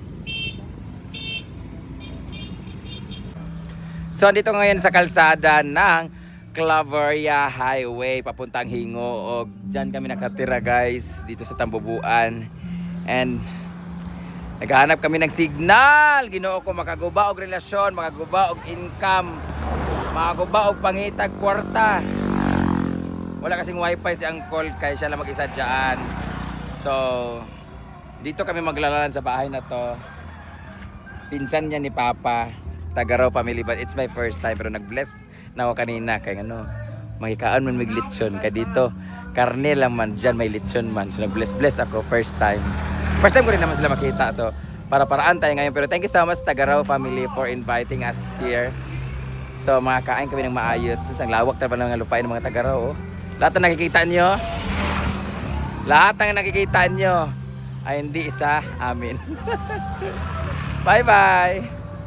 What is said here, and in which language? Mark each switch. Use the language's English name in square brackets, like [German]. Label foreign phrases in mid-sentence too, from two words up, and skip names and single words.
[Filipino] So dito ngayon sa kalsada ng Claveria Highway papuntang Hingo og diyan kami nakatira guys dito sa Tambubuan. And naghahanap kami ng signal. [Cebuano] Ginoo ko makaguba og relasyon, makaguba og income, makaguba og pangitag kwarta. [Filipino] Wala kasing wifi si Uncle kaya siya lang mag-isa dyan. So dito kami maglalalan sa bahay na to. Pinsan niya ni Papa, Tagaraw family, [English] but it's my first time [Filipino] pero nag-bless na ako kanina kay ano, [Cebuano] mahikaan man mig lechon [Filipino] kay dito. Karne lang man dyan may lechon man. So nag-bless ako [English] first time. First time [Filipino] ko rin naman sila makita. So para-paraan tayo ngayon pero [English] thank you so much [Filipino] Tagaraw family for inviting us here. So makakain kami ng maayos. So, ang lawak talaga ng lupain ng mga Tagaraw. Oh. Lahat na nakikita nyo, lahat ng nakikita nyo ay hindi isa amin. [English] Bye bye.